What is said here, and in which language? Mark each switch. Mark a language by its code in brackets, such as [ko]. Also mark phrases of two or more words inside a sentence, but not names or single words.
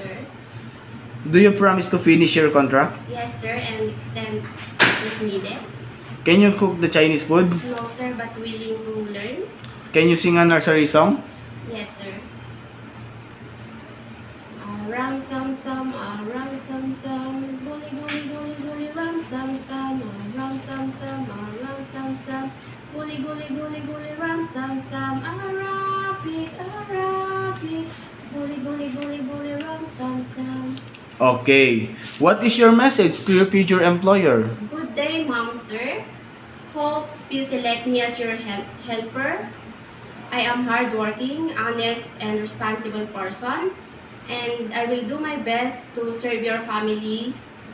[en] Yes, sir. Do you promise to finish your contract? Yes, sir, and extend if needed. Can you cook the Chinese food? No, sir, but willing to learn. Can you sing a nursery song? Yes, sir. Ram sam sam, ram sam sam, guli guli guli guli, ram sam sam, ram sam sam, ram sam sam, guli guli guli guli, ram sam sam, Arabic, guli guli guli guli, ram sam sam. Okay. What is your message to your future employer? Good day, Mom, sir. Hope you select me as your helper. I am hardworking, honest, and responsible person, and I will do my best to serve your family.